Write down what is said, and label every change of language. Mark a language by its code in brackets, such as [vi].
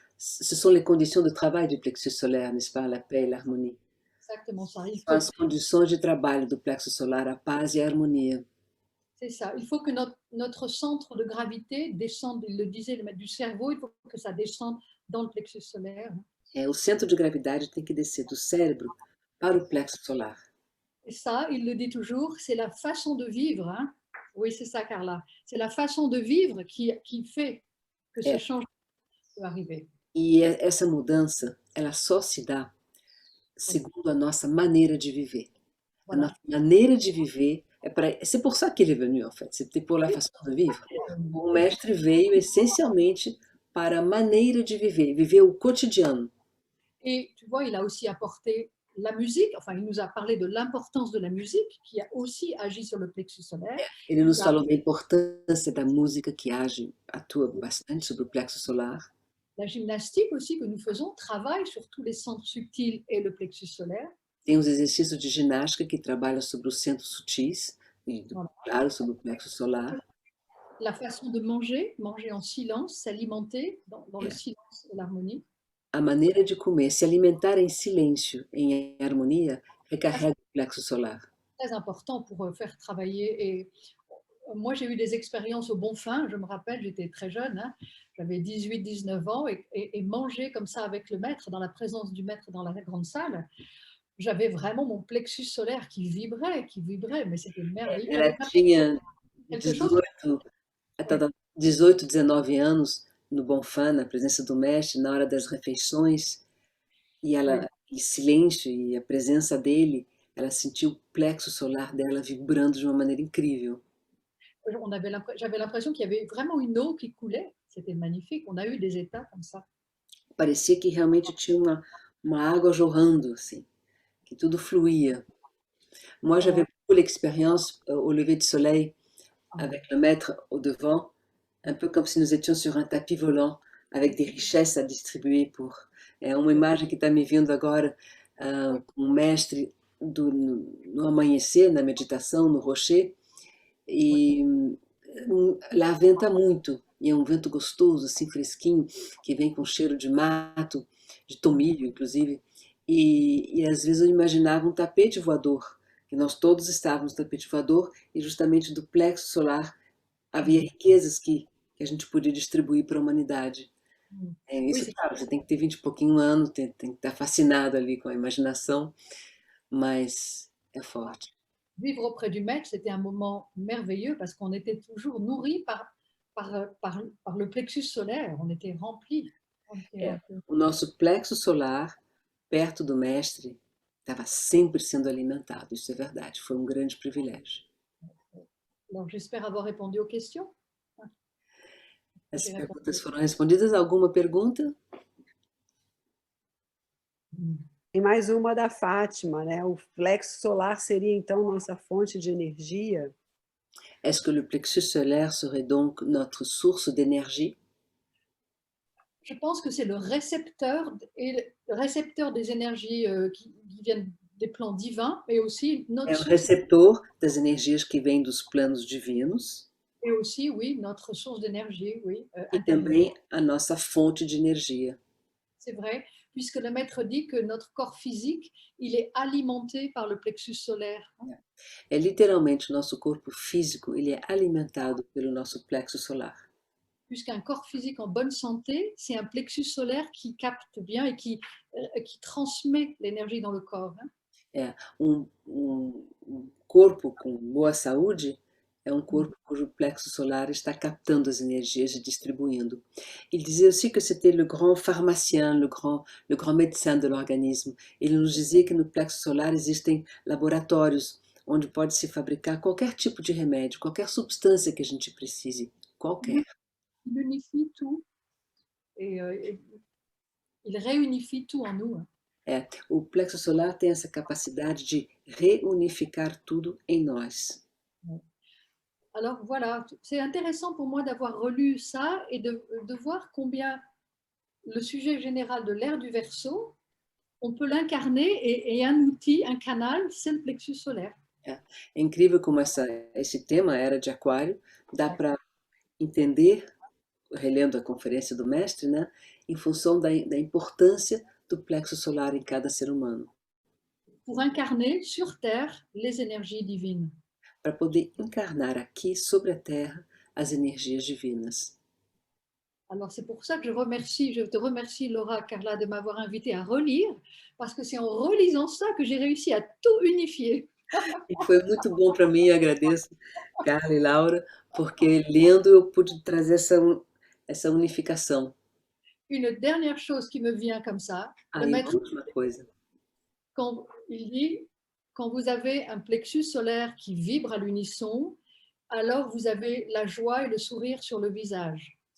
[fr] Ce sont les conditions de travail du plexus solaire, n'est-ce pas? La paix et l'harmonie. Exactement ça. [pt] São as condições de trabalho do plexo solar, a paz e a harmonia. [fr] C'est ça. Il faut que notre centre de gravité descende, il le disait, le maître du cerveau, il faut que ça descende dans le plexus solaire. [pt] O centro de gravidade tem que descer do cérebro para o plexo solar. [fr] Et ça, il le dit toujours, c'est la façon de vivre. Oui, c'est ça, Carla. C'est la façon de vivre qui fait que ce [pt] É. [fr] changement peut arriver. [pt] E essa mudança, ela só se dá segundo a nossa maneira de viver. A [fr] Voilà. [pt] nossa maneira de viver [fr] c'est pour ça qu'il est venu, en fait, c'était pour la façon de vivre. [pt] O mestre veio essencialmente para a maneira de viver o cotidiano. [fr] Et tu vois, il a aussi apporté la musique, enfin, il nous a parlé de l'importance de la musique qui a aussi agi sur le plexus solaire. [pt] Ele nos [fr] Il a- [pt] falou da importância da música que atua bastante sobre o plexo solar. [fr] La gymnastique aussi que nous faisons travaille sur tous les centres subtils et le plexus solaire. [pt] Tem os exercícios de ginástica que trabalham sobre os centros sutis e, [fr] Voilà. [pt] claro, sobre o plexo solar. [fr] La façon de manger, manger en silence, s'alimenter dans le silence et l'harmonie. [pt] A maneira de comer, se alimentar em silêncio, em harmonia, recarrega o plexo solar. [fr] Très important pour faire travailler. Et moi, j'ai eu des expériences au Bonfim, je me rappelle, j'étais très jeune, hein, j'avais 18-19 ans, et manger comme ça avec le maître, dans la présence du maître dans la grande salle, j'avais vraiment mon plexus solaire qui vibrait, mais c'était merveilleux. [pt] Ela tinha [fr] Quelque chose [pt] 18, 19 anos no Bonfim, na presença do mestre, na hora das refeições, e ela, em silêncio e a presença dele, ela sentiu o plexo solar dela vibrando de uma maneira incrível. [fr] J'avais l'impression qu'il y avait vraiment une eau qui coulait, c'était magnifique, on a eu des états comme ça. [pt] Parecia que realmente tinha uma água jorrando, assim, que tudo fluía. [fr] Moi, j'avais beaucoup l'expérience au lever du soleil avec le maître au devant, un peu comme si nous étions sur un tapis volant, avec des richesses à distribuer pour. [pt] É uma imagem que está me vindo agora, com o mestre no amanhecer, na meditação, no rocher, e lá venta muito, e é um vento gostoso, assim, fresquinho, que vem com cheiro de mato, de tomilho, inclusive, e às vezes eu imaginava um tapete voador, que nós todos estávamos no tapete voador, e justamente do plexo solar havia riquezas que a gente podia distribuir para a humanidade. Isso, claro, você tem que ter 20 e pouquinho anos, tem que estar fascinado ali com a imaginação, mas é forte. [fr] Vivre auprès du maître, c'était un moment merveilleux parce qu'on était toujours nourri par le plexus solaire, on était rempli. [pt] O nosso plexo solar, perto do mestre, estava sempre sendo alimentado, isso é verdade, foi um grande privilégio. [fr] Donc, j'espère avoir répondu aux questions. [pt] As perguntas foram respondidas. Alguma pergunta? Tem mais uma da Fátima, né? O plexo solar seria, então, nossa fonte de energia? [fr] Est-ce que le plexus solaire serait donc notre source d'énergie? Je pense que c'est le récepteur des énergies qui viennent des plans divins, mais aussi notre [pt] É o [fr] source, [pt] receptor das energias que vêm dos planos divinos [fr] et aussi, oui, notre source d'énergie, oui, [pt] e [fr] intérieure. [pt] também a nossa fonte de energia. [fr] C'est vrai, puisque le maître dit que notre corps physique, il est alimenté par le plexus solaire. [pt] É literalmente o nosso corpo físico, ele é alimentado pelo nosso plexo solar. [fr] Puisqu'un corps physique en bonne santé, c'est un plexus solaire qui capte bien et qui transmet l'énergie dans le corps. [pt] É, um corpo com boa saúde é um corpo cujo plexo solar está captando as energias e distribuindo. [fr] Il disait aussi que c'était le grand pharmacien, le grand médecin de l'organisme. [pt] Ele nos dizia que no plexo solar existem laboratórios onde pode se fabricar qualquer tipo de remédio, qualquer substância que a gente precise, qualquer. [fr] Il unifie tout et il réunifie tout en nous. [pt] O plexo solar tem essa capacidade de reunificar tudo em nós. [fr] Alors voilà, c'est intéressant pour moi d'avoir relu ça et de voir combien le sujet général de l'ère du Verseau, on peut l'incarner et un outil, un canal, c'est le plexus solaire. [pt] É incrível como esse tema, Era de Aquário, dá para entender, relendo a conferência do mestre, né, em função da importância do plexo solar em cada ser humano. [fr] Pour incarner sur Terre les énergies divines. [pt] Para poder encarnar aqui sobre a Terra as energias divinas. [fr] Alors c'est pour ça que je te remercie Laura, Carla, de m'avoir invité à relire, parce que c'est en relisant ça que j'ai réussi à tout unifier. [pt] E foi muito bom para mim, agradeço, Carla e Laura, porque lendo eu pude trazer essa unificação. [fr] Une dernière chose qui me vient comme ça, le [pt] Aí, uma [fr] maître, [pt] última coisa. [fr] quand il dit, quand vous avez un plexus solaire qui vibre à l'unisson, alors vous avez la joie et le sourire sur le visage.